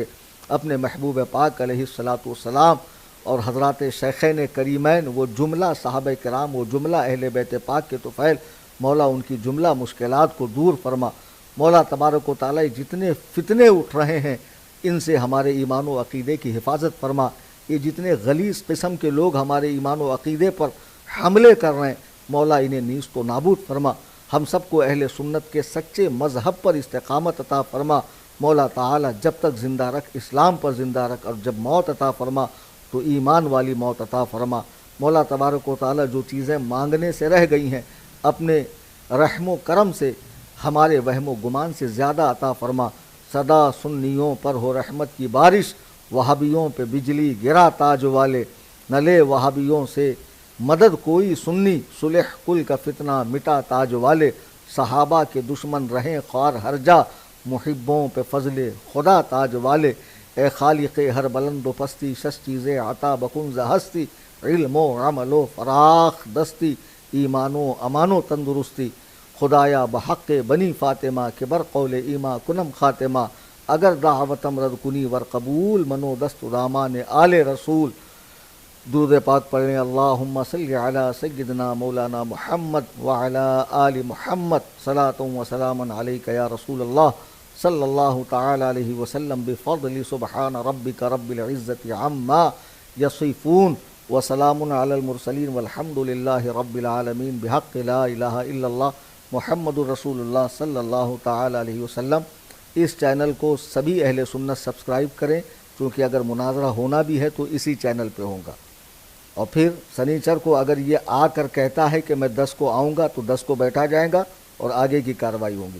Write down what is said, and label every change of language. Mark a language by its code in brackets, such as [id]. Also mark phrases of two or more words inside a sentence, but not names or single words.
[ur] اپنے محبوب پاک [ar] علیہ الصلاۃ والسلام [ur] اور حضرات شیخین کریمین، وہ جملہ صحابہ کرام، وہ جملہ اہل بیت پاک کے طفیل، مولا ان کی جملہ مشکلات کو دور فرما. مولا تبارک و تعالیٰ جتنے فتنے اٹھ رہے ہیں ان سے ہمارے ایمان و عقیدے کی حفاظت فرما. یہ جتنے غلیظ قسم کے لوگ ہمارے ایمان و عقیدے پر حملے کر رہے ہیں، مولا انہیں نیست و نابود فرما. ہم سب کو اہل سنت کے سچے مذہب پر استقامت عطا فرما. مولا تعالی جب تک زندہ رکھ، اسلام پر زندہ رکھ، اور جب موت عطا فرما تو ایمان والی موت عطا فرما. مولا تبارک و تعالی جو چیزیں مانگنے سے رہ گئی ہیں، اپنے رحم و کرم سے ہمارے وہم و گمان سے زیادہ عطا فرما، صدا سنیوں پر ہو رحمت کی بارش، وہابیوں پہ بجلی گرا تاج والے، نہ لے وہابیوں سے مدد کوئی سنی، صلح کل کا فتنہ مٹا تاج والے، صحابہ کے دشمن رہیں خوار ہر جا، محبوں پہ فضل خدا تاج والے، [fa] اے خالق ہر بلند و پستی، شش چیزیں عطا بکنز ہستی، علم و عمل و فراخ دستی، ایمان و امان و تندرستی، خدایا بحق بنی فاطمہ کہ بر قول ایما کنم خاتمہ، اگر دعوتم رد کنی ور قبول، منو دست دامان آل رسول۔ [ur] درود پاک پڑھیں، [ar] اللہم صلی علی سیدنا مولانا محمد وعلی آل محمد، صلاۃ و سلام علیک یا رسول اللہ صلی اللہ تعالی علیہ وسلم، بفضل سبحان ربک رب العزت عما یصفون، وسلام علی المرسلین والحمد للہ رب العالمین، بحق لا الہ الا اللہ محمد الرسول اللہ صلی اللہ تعالی علیہ وسلم۔ [ur] اس چینل کو سبھی اہل سنت سبسکرائب کریں، کیونکہ اگر مناظرہ ہونا بھی ہے تو اسی چینل پہ ہوگا۔ اور پھر سنیچر کو اگر یہ آ کر کہتا ہے کہ میں 10 کو آؤں گا تو 10 کو بیٹھا جائے گا اور آگے کی کارروائی ہوگی۔